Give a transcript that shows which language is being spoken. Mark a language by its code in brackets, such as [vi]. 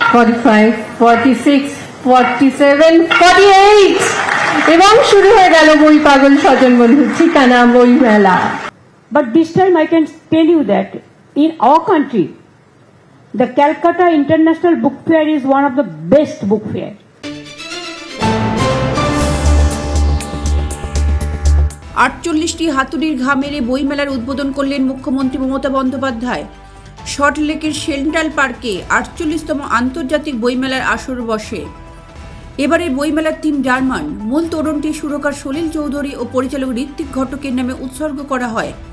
[bn] 45, 46, 47, 48 এবং শুরু হয়ে গেল বই পাগল স্বজন বন্ধুর ঠিকানা বই মেলা। [en] But this time I can tell you that in our country, the Calcutta International Book Fair is one of the best book fair. [bn] আটচল্লিশটি হাতুড়ির ঘা মেরে বইমেলার উদ্বোধন করলেন মুখ্যমন্ত্রী মমতা বন্দ্যোপাধ্যায়। সল্টলেকের সেন্ট্রাল পার্কে 48তম আন্তর্জাতিক বইমেলার আসর বসে। এবারে বইমেলার থিম জার্মান। মূল তোরণটি সুরকার সলিল চৌধুরী ও পরিচালক ঋত্বিক ঘটকের নামে উৎসর্গ করা হয়।